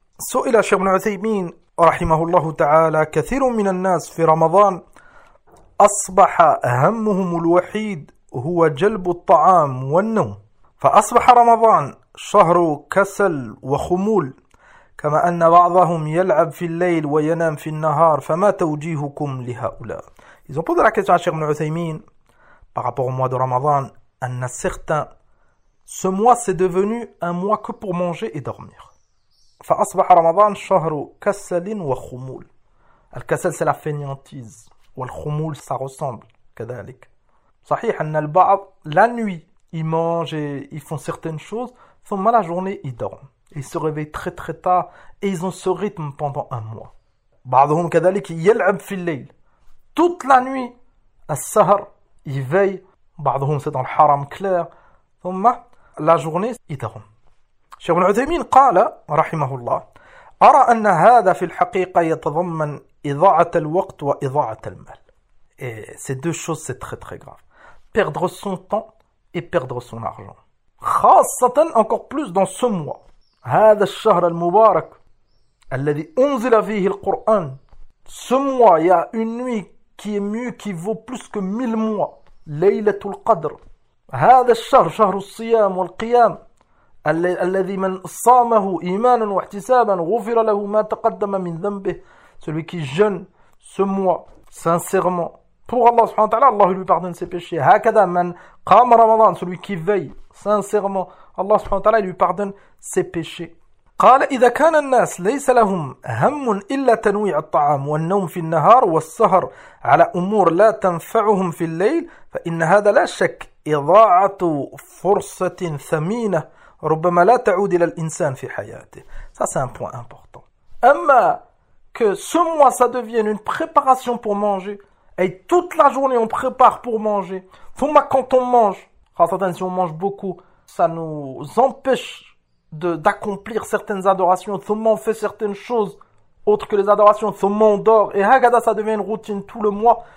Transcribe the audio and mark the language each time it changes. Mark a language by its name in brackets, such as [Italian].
[Arabic] سئل شيخ ابن عثيمين رحمه الله تعالى: كثير من الناس في رمضان أصبح همهم الوحيد هو جلب الطعام والنوم، فأصبح رمضان شهر كسل وخمول، كما أن بعضهم يلعب في الليل وينام في النهار، فما توجيهكم لهؤلاء؟ [French] Ils ont posé la question à Cheikh Ibn Uthaymeen par rapport au mois de Ramadan, أن certains ce mois c'est devenu un mois que pour manger et dormir. [Arabic] فأصبح رمضان شهر كسل وخمول. [French] الكسل c'est la fainéantise. والخمول ça ressemble كذلك. [Arabic] صحيح أن البعض [French] la nuit ils mangent et ils font certaines choses, ثم la journée ils dorment. Ils se réveillent très très tard et ils ont ce rythme pendant un mois. [Arabic] بعضهم كذلك يلعب في الليل. [French] Toute la nuit, السهر, ils veillent. بعضهم c'est dans le haram clair. ثم la journée, ils dorment. [Arabic] Cheikh Ibn Uthaymeen قال رحمه الله: أرى أن هذا في الحقيقة يتضمن إضاعة الوقت وإضاعة المال. [French] Et ces deux choses, c'est très très grave. Perdre son temps et perdre son argent. خاصة encore plus dans ce mois. [Arabic] هذا الشهر المبارك الذي أنزل فيه القرآن. [French] Ce mois, il y a une nuit qui est mieux, qui vaut plus que mille mois. [Arabic] ليلة القدر. هذا الشهر شهر الصيام والقيام الذي من صامه إيمانا واحتسابا غفر له ما تقدم من ذنبه. [French] Celui qui jeûne ce mois sincèrement pour Allah subhanahu wa ta'ala, Allah lui pardonne ses péchés. [Arabic] هكذا من قام رمضان, [French] celui qui veille sincèrement, Allah subhanahu wa ta'ala lui pardonne ses péchés. [Arabic] قال: إذا كان الناس ليس لهم هم إلا تنويع الطعام والنوم في النهار والسهر على أمور لا تنفعهم في الليل, فإن هذا لا شك إضاعة فرصة ثمينة ربما لا تعود إلى الإنسان في حياته. [French] Ça c'est un point important. أما que ce mois ça devienne une préparation pour manger, et toute la journée on prépare pour manger, ثم quand on mange, خاصة si on mange beaucoup, ça nous empêche d'accomplir certaines adorations, thumma on fait certaines choses autres que les adorations, thumma on dort, et hagada ça devient une routine tout le mois.